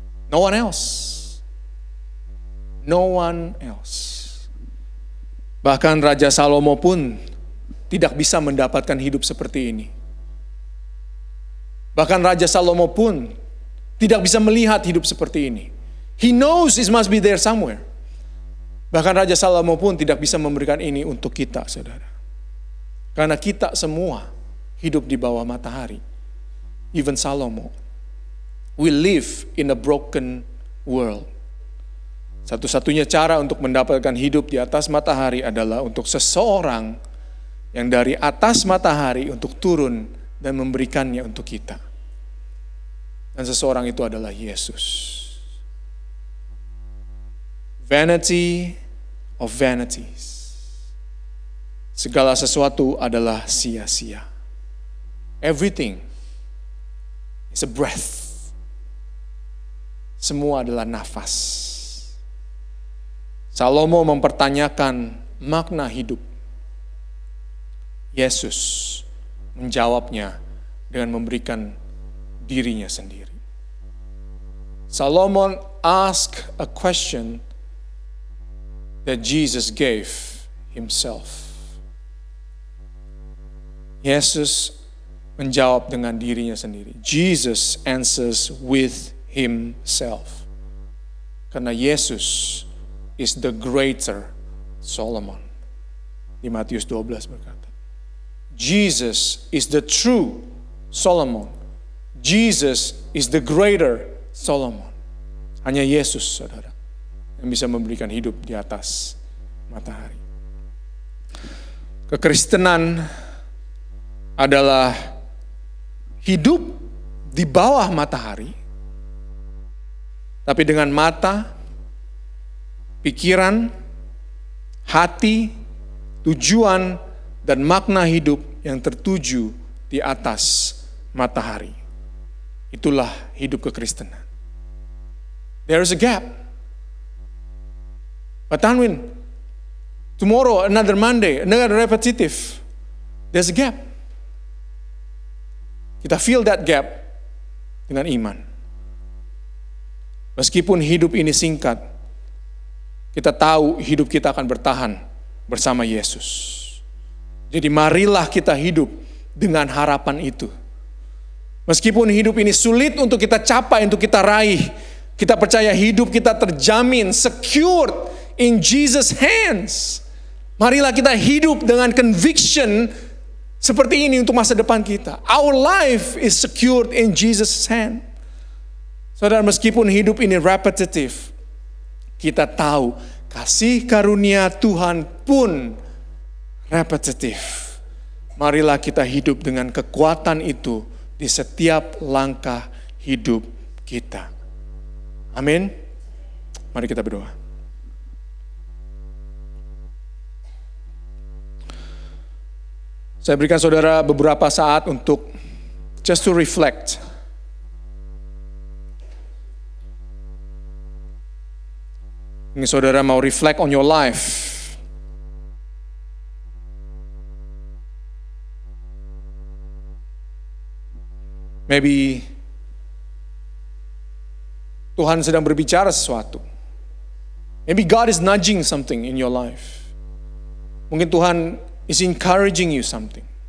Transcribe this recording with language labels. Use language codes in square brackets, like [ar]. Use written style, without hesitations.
[en] No one else. No one else. [id] Bahkan Raja Salomo pun tidak bisa mendapatkan hidup seperti ini. Bahkan Raja Salomo pun tidak bisa melihat hidup seperti ini. [en] He knows it must be there somewhere. [id] Bahkan Raja Salomo pun tidak bisa memberikan ini untuk kita, saudara. Karena kita semua hidup di bawah matahari. [en] Even Salomo. We live in a broken world. [id] Satu-satunya cara untuk mendapatkan hidup di atas matahari adalah untuk seseorang yang dari atas matahari untuk turun dan memberikannya untuk kita. Dan seseorang itu adalah Yesus. [en] Vanity of vanities. [id] Segala sesuatu adalah sia-sia. [en] Everything is a breath. [id] Semua adalah nafas. Salomo mempertanyakan makna hidup. Yesus menjawabnya dengan memberikan dirinya sendiri. [en] Solomon asked a question that Jesus gave himself. [id] Yesus menjawab dengan dirinya sendiri. [en] Jesus answers with himself. [id] Karena [en] Yesus is the greater Solomon. [id] Di Matius 12 berkata, [en] Jesus is the true Solomon. Jesus is the greater Solomon. [id] Hanya Yesus, saudara, yang bisa memberikan hidup di atas matahari. Kekristenan adalah hidup di bawah matahari, tapi dengan mata, pikiran, hati, tujuan, dan makna hidup yang tertuju di atas matahari. Itulah hidup kekristenan. [en] There is a gap. But Tanwin, tomorrow, another Monday, another repetitive. There's a gap. [id] Kita [en] fill that gap [id] dengan iman. Meskipun hidup ini singkat, kita tahu hidup kita akan bertahan bersama Yesus. Jadi marilah kita hidup dengan harapan itu. Meskipun hidup ini sulit untuk kita capai, untuk kita raih, kita percaya hidup kita terjamin, [en] secured in Jesus' hands. [id] Marilah kita hidup dengan conviction seperti ini untuk masa depan kita. [en] Our life is secured in Jesus' hand. [id] Saudara, meskipun hidup ini repetitive, kita tahu kasih karunia Tuhan pun repetitif. Marilah kita hidup dengan kekuatan itu di setiap langkah hidup kita. Amin. Mari kita berdoa. Saya berikan saudara beberapa saat untuk [en] just to reflect. [id] Ini saudara mau [en] reflect on your life. Maybe [id] Tuhan sedang berbicara sesuatu. [en] Maybe God is nudging something in your life. [id] Mungkin Tuhan [en] is encouraging you something.